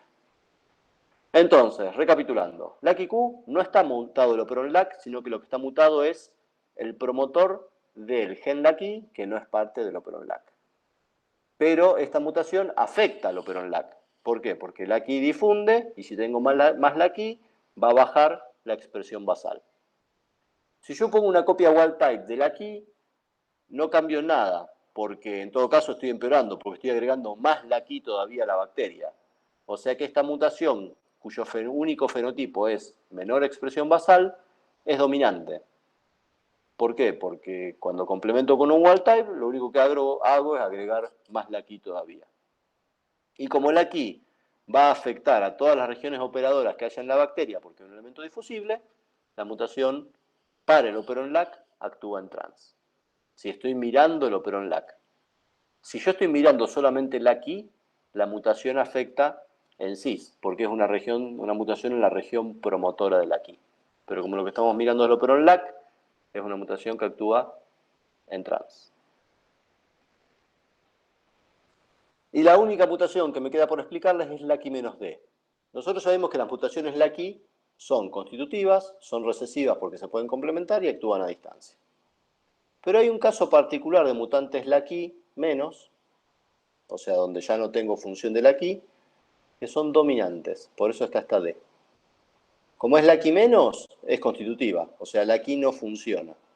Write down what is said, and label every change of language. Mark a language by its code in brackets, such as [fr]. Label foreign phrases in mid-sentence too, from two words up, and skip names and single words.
[es] Entonces, recapitulando, LAC-IQ no está mutado el operón LAC, sino que lo que está mutado es el promotor del gen LAC-I, que no es parte del operón LAC. Pero esta mutación afecta al operón LAC. ¿Por qué? Porque LAC-I difunde, y si tengo más LAC-I, va a bajar la expresión basal. Si yo pongo una copia [en] wild type [es] de LAC-I, no cambio nada, porque en todo caso estoy empeorando, porque estoy agregando más LAC-I todavía a la bacteria. O sea que esta mutación, cuyo único fenotipo es menor expresión basal, es dominante. ¿Por qué? Porque cuando complemento con un [en] wild type, [es] lo único que hago es agregar más LAC-I todavía. Y como LAC-I va a afectar a todas las regiones operadoras que haya en la bacteria, porque es un elemento difusible, la mutación para el operón LAC actúa en trans. Si estoy mirando el operón LAC. Si yo estoy mirando solamente LAC-I, la mutación afecta en cis, porque es una mutación en la región promotora de LAC-I. Pero como lo que estamos mirando es el operón LAC, es una mutación que actúa en trans. Y la única mutación que me queda por explicarles es LAC-I-D. Nosotros sabemos que las mutaciones LAC-I son constitutivas, son recesivas porque se pueden complementar y actúan a distancia. Pero hay un caso particular de mutantes LAC-I menos, o sea, donde ya no tengo función de LAC-I, que son dominantes, por eso está esta D. Como es LAC-I menos, es constitutiva, o sea, LAC-I no funciona.